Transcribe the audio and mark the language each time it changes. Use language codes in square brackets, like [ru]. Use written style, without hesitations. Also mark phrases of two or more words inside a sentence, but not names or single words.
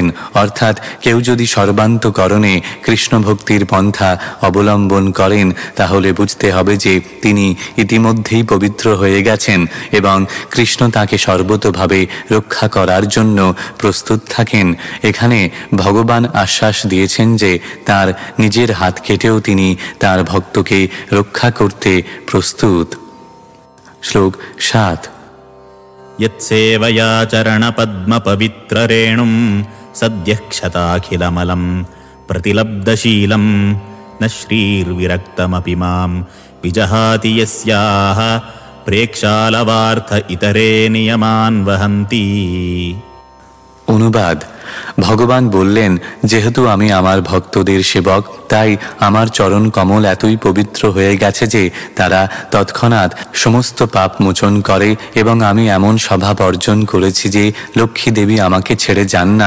[bn] অর্থাৎ কেউ যদি সর্বান্তকরণে কৃষ্ণ ভক্তির পন্থা অবলম্বন করেন তাহলে বুঝতে হবে যে তিনি ইতিমধ্যেই পবিত্র হয়ে গেছেন এবং কৃষ্ণ তাকে সর্বতোভাবে রক্ষা করার জন্য প্রস্তুত থাকেন। এখানে ভগবান আশ্বাস দিয়েছেন যে তার নিজের হাত কেটেও তিনি তার ভক্তকে রক্ষা করতে প্রস্তুত। শ্লোক 7। [sa] यत्सेवया चरणपद्मपवित्ररेणुं सद्यः क्षताखिलमलं प्रतिलब्धशीलं न श्रीर्विरक्तमपि मां विजहाति यस्याः प्रेक्षालवार्थ इतरे नियमान् वहन्ति। [bn] অনুবাদ: ভগবান বললেন, যেহেতু আমি আমার ভক্তদের সেবক তাই আমার চরণ কমল এতই পবিত্র হয়ে গেছে যে তারা তৎক্ষণাৎ সমস্ত পাপ মোচন করে এবং আমি এমন স্বভাব অর্জন করেছি যে লক্ষ্মী দেবী আমাকে ছেড়ে যান না।